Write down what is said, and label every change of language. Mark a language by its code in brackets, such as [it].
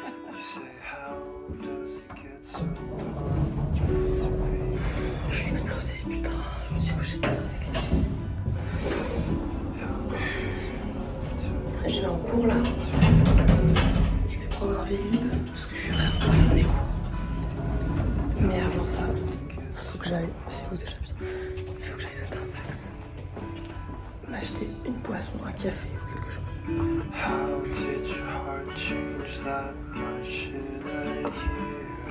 [en] You say how does it get so hard to me? [fr] Je suis explosée, putain, je me suis couchée tard avec lui. J'ai un cours là. Je vais prendre un Vélib parce que je suis vraiment dans mes cours. Mais avant ça, faut que j'aille. C'est où déjà? Il faut que j'aille au Starbucks m'acheter une boisson, un café ou quelque chose. [en] How did your heart change that much in a year?